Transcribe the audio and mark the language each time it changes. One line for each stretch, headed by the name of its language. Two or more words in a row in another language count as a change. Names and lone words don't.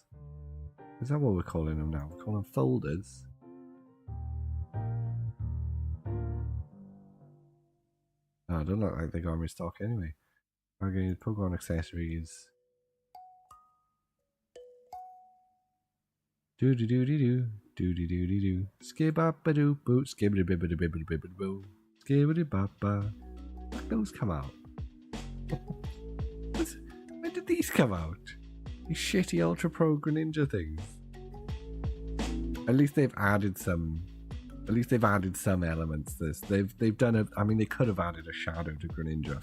English: Is that what we're calling them now? We're calling them folders. Oh, I don't look like they got them in stock anyway. I'm going to use Pokemon accessories. Do do do do do Doody doody doo. Skibba doo boo. Skibbity bibbity bibbity bibbity boo. Skibbity baba. When those come out? When did these come out? These shitty Ultra Pro Greninja things. At least they've added some. At least they've added some elements to this. They've done a. I mean, they could have added a shadow to Greninja.